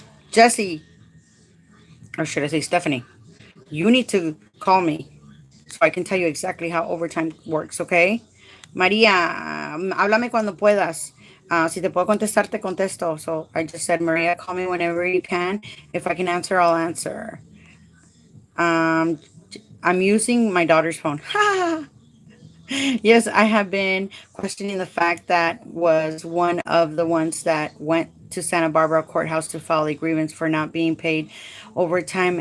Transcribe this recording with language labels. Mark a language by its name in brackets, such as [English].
[English] Jesse, or should I say Stephanie, you need to call me so I can tell you exactly how overtime works, okay? [Spanish] María, háblame cuando puedas. Si te puedo contestar, te contesto. [English] So I just said, Maria, call me whenever you can. If I can answer, I'll answer. I'm using my daughter's phone. Yes, I have been questioning the fact that was one of the ones that went to Santa Barbara courthouse to file a grievance for not being paid overtime.